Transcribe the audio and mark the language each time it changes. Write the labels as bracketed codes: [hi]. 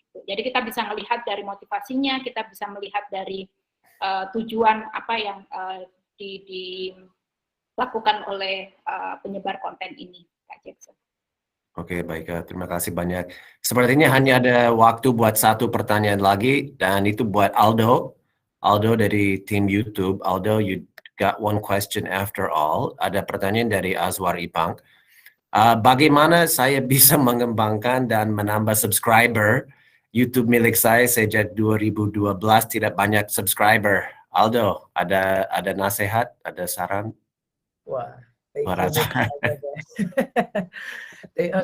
[id] Jadi kita bisa melihat dari motivasinya, kita bisa melihat dari tujuan apa yang dilakukan oleh penyebar konten ini, Kak Jackson. Oke, baik. Terima kasih banyak. Sepertinya hanya ada waktu buat satu pertanyaan lagi, dan itu buat Aldo. Aldo dari tim YouTube. [en] Aldo, you got one question after all. [id] Ada pertanyaan dari Azwar Ipang. Bagaimana saya bisa mengembangkan dan menambah subscriber YouTube milik saya sejak 2012 tidak banyak subscriber? Aldo, ada nasihat, ada saran? [en] Wah, thank you.